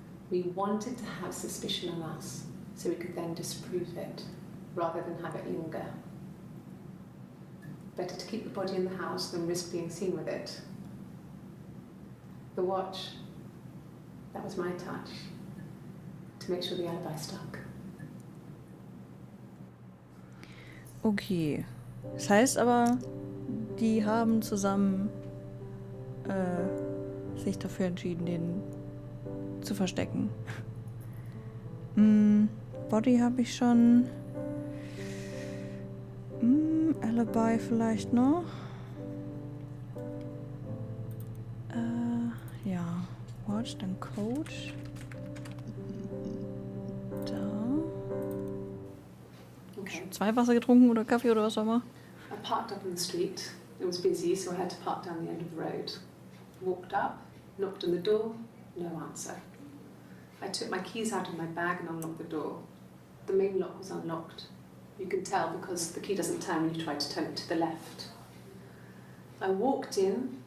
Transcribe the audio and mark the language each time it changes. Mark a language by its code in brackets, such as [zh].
[en] We wanted to have suspicion on us, so we could then disprove it, rather than have it linger. Better to keep the body in the house than risk being seen with it. The watch, that was my touch, to make sure the alibi stuck. Okay. [de] Das heißt aber, die haben zusammen sich dafür entschieden, den zu verstecken. Body habe ich schon. Alibi vielleicht noch. Ja. Watch, dann Code. Da. Okay. 2 Wasser getrunken oder Kaffee oder was auch immer. [en] I parked up on the street. It was busy, so I had to park down the end of the road. Walked up, knocked on the door, no answer. I took my keys out of my bag and unlocked the door. The main lock was unlocked. You can tell because the key doesn't turn when you try to turn it to the left. I walked in.